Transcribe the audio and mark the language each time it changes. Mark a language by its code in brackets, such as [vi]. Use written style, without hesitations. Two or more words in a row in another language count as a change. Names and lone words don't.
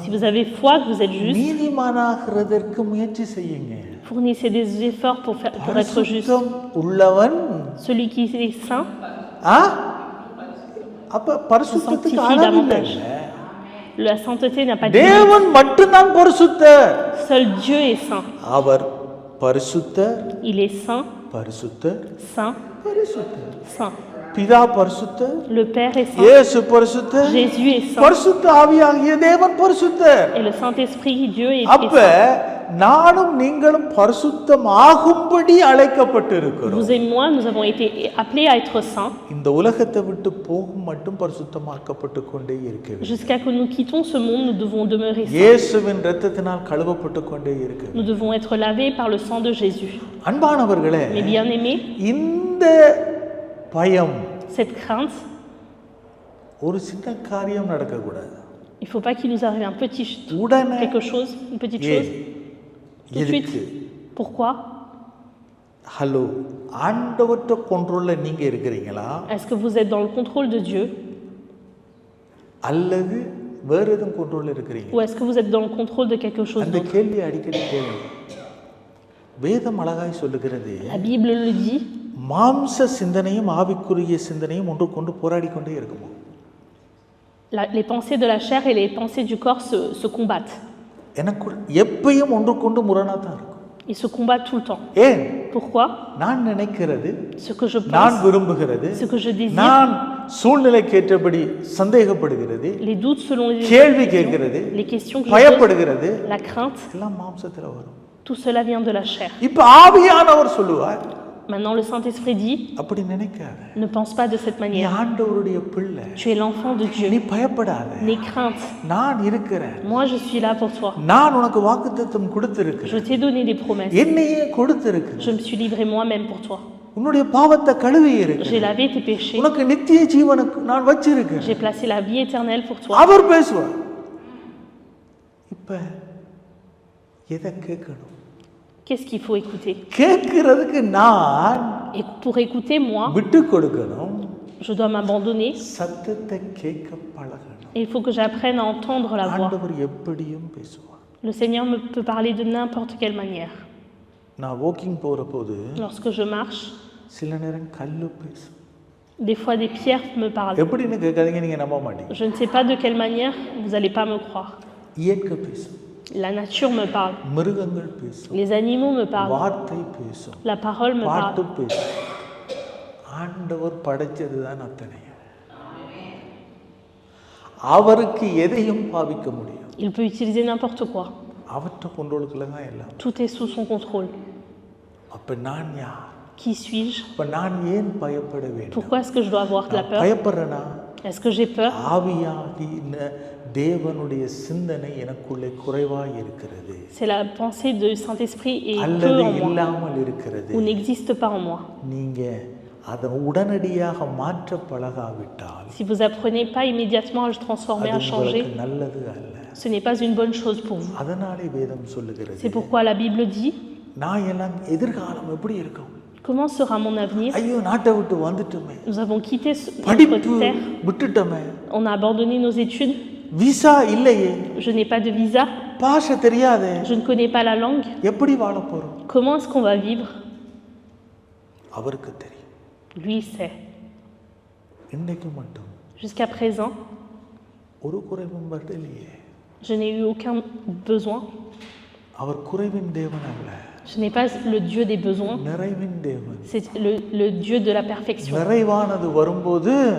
[fr] Si vous avez foi que vous êtes juste, [ta] நீதிமானாகிறதற்கு முயற்சி செய்யுங்க. [fr] fournissez des efforts pour être juste. [ta] பரிசுத்தம் உள்ளவன் [fr] Celui qui est saint [ta] அப்ப பரிசுத்தத்துக்கு [fr] sanctifie [ta] அளவில்லை. [fr] davantage. La sainteté n'a pas de limite. [ta] தேவன் மட்டும்தான் பரிசுத்தர். [fr] Seul Dieu est saint. [ta] அவர் பரிசுத்தர், [fr] Il est saint, [ta] பரிசுத்தர், [fr] saint, [ta] பரிசுத்தர். [fr] saint. [ta] பிதா பரிசுத்தர், [fr] le Père est saint, [ta] இயேசு பரிசுத்தர், [fr] Jésus est saint, [ta] பரிசுத்த ஆவியாகிய தேவன் பரிசுத்தர். [fr] et le Saint-Esprit, Dieu est [ta] அப்ப [fr] saint. [ta] நானும் நீங்களும் பரிசுத்தமாகும்படி அழைக்கப்பட்டிருக்கிறோம். [fr] Vous et moi, nous avons été appelés à être saints [ta] இந்த உலகத்தை விட்டு போகும் மட்டும் பரிசுத்தமாக்கப்பட்டு கொண்டே இருக்க வேண்டும். [fr] jusqu'à ce que nous quittions ce monde. Nous devons demeurer saints. [ta] இயேசுவின் இரத்தத்தினால் கழுவப்பட்டு கொண்டே இருக்க வேண்டும். [fr] Nous devons être lavés par le sang de Jésus. [ta] அன்பானவர்களே, [fr] Mes bien-aimés, [ta] இந்த பயம் [fr] cette crainte, [ta] ஒரு சின்ன காரியம் நடக்கக்கூடாது. [fr] il ne faut pas qu'il nous arrive un petit [ta] உடனே [fr] quelque chose, une petite chose. Tout de suite. [ta] எதுக்கு? [fr] Pourquoi? [ta] ஹலோ, ஆண்டவர்ட்ட கண்ட்ரோல்ல நீங்க இருக்கிறீங்களா [fr] Est-ce que vous êtes dans le contrôle de Dieu [ta] அல்லது வேற எதுவும் கண்ட்ரோல்ல இருக்கிறீங்க? [fr] ou est-ce que vous êtes dans le contrôle de quelque chose [ta] அந்த [fr] d'autre? [ta] கேள்வி அடிக்கடி கேளுங்க. வேதம் அழகாய் சொல்லுகிறது, [fr] La Bible le dit, [ta] மாம்ச சிந்தனையும் ஆவிக்குரிய சிந்தனையும் ஒன்று கொண்டு போராடி கொண்டே இருக்குமோ? [fr] les pensées de la chair et les pensées du corps se combattent. [ta] எனக்கு எப்பயும் ஒன்று கொண்டு முரணா தான் இருக்கும். [fr] Ils se combattent tout le temps. [ta] ஏன்? [fr] Pourquoi? [ta] நான் நினைக்கிறது, [fr] Ce que je [ta] நான் [fr] pense, [ta] விரும்புகிறது, [fr] ce que je désire, [ta] நான் சூழ்நிலைக்கேற்றபடி சந்தேகப்படுகிறது, [fr] les doutes selon [ta] கேள்வி கேட்கிறது, [fr] les questions que je pose, [ta] பயப்படுகிறது, [fr] la crainte, [ta] எல்லாம் மாம்சத்துல வரும். [fr] tout cela vient de la chair. [ta] இப்ப ஆவியானவர் சொல்லுவார், [fr] Maintenant, le Saint-Esprit dit, [ta] அப்படி நினைக்காத, [fr] ne pense pas de cette [ta] நீ [fr] manière. [ta] ஆண்டவருடைய பிள்ளை, [fr] Tu es l'enfant de Dieu. [ta] நீ பயப்படாத, [fr] N'aie crainte. [ta] நான் இருக்கிறேன், [fr] Moi, je suis là pour toi. [ta] நான் உனக்கு வாக்குத்தத்தம் கொடுத்திருக்கிறேன், [fr] Je t'ai donné des promesses. [ta] என்னையே கொடுத்திருக்கிறேன், [fr] Je me suis livré moi-même pour toi. [ta] உன்னுடைய பாவத்தை கழுவி [fr] J'ai [ta] இருக்கிறேன், [fr] lavé tes péchés. [ta] உனக்கு நித்திய ஜீவனுக்கு நான் வச்சிருக்கிறேன். [fr] J'ai placé la vie éternelle pour toi. [ta] அவர் பேசுவார். இப்ப எதை கேட்கணும்? [fr] Qu'est-ce qu'il faut écouter? [ta] கேட்கிறதுக்கு நான் [fr] Et pour écouter, moi, [ta] விட்டு கொடுக்கணும், [fr] je dois m'abandonner. [ta] சத்தத்தை கேட்க பழகணும். [fr] Et il faut que j'apprenne à entendre la voix. [ta] ஆண்டவர் எப்படியும் பேசுவார். [fr] Le Seigneur peut parler de n'importe quelle manière. [ta] நான் வாக்கிங் போற போது [fr] Lorsque je marche, [ta] சில நேரம் கல்லு பேசும். [fr] des fois des pierres me parlent. [ta] எப்படின்னு கேட்காதீங்க, நீங்க நம்ப மாட்டீங்க. [fr] Je ne sais pas de quelle manière, vous n'allez pas me croire. [ta] இயற்கை பேசும், [fr] La nature me parle. [ta] மிருகங்கள் பேசும், [fr] Les animaux me parlent. [ta] வார்த்தை பேசும், [fr] La parole me [ta] பாட்டு [fr] parle. [ta] பேசும். ஆண்டவர் படைச்சதுதான் அத்தனையும். அவருக்கு எதையும் பாவிக்க முடியும். [fr] Il peut utiliser n'importe quoi. [ta] அவற்ற கண்ட்ரோலுக்குள்ள தான் எல்லாம். [fr] Tout est sous son contrôle. [ta] அப்ப நான் யார்? [fr] Qui suis-je? [ta] அப்ப நான் ஏன் பயப்பட வேண்டும்? [fr] Pourquoi est-ce que je dois avoir de la peur? [ta] பயப்படுறேனா? [fr] Est-ce que j'ai peur? [ta] ஆவியாகின தேவனுடைய சிந்தனை எனக்குள்ளே குறைவாய் இருக்கிறது, [fr] C'est la pensée du Saint-Esprit et peu [ta] அல்லது [fr] en moi, [ta] இல்லாமல் இருக்கிறது. [fr] ou n'existe pas en moi. [ta] நீங்க அதை உடனடியாக மாற்ற பழகாவிட்டால் [fr] Si vous apprenez pas immédiatement à le transformer, [ta] அது [fr] à changer, [ta] உங்களுக்கு நல்லது அல்ல. [fr] ce n'est pas une bonne chose pour vous. [ta] அதனாலே வேதம் சொல்லுகிறது, [fr] C'est pourquoi la Bible dit, [ta] நான் எல்லாம் எதிர்காலம் எப்படி இருக்கும்? [fr] comment sera mon avenir? [ta] ஐயோ, நாட்டை விட்டு வந்துட்டோமே, [fr] Nous avons quitté notre [ta] படிப்பு [fr] terre, [ta] விட்டுட்டோமே, [fr] on a abandonné nos études, [ta] விசா இல்லையே, [fr] je n'ai pas de visa, [ta] பாஷை தெரியாதே, [fr] je ne connais pas la langue, [ta] எப்படி வாழ போறோம்? [fr] comment est-ce qu'on va vivre? [ta] அவருக்கு தெரியும். [fr] Lui il sait. [ta] இன்னைக்கு மட்டும் [fr] Jusqu'à présent, [ta] ஒரு குறைவும் வரலையே. [fr] je n'ai eu aucun besoin. [ta] அவர் குறைவின் தேவன் அல்ல, [fr] Je n'ai pas le Dieu des besoins, [ta] நிறைவின் தேவன். [fr] c'est le Dieu de la perfection. [ta] நிறைவானது வரும்போது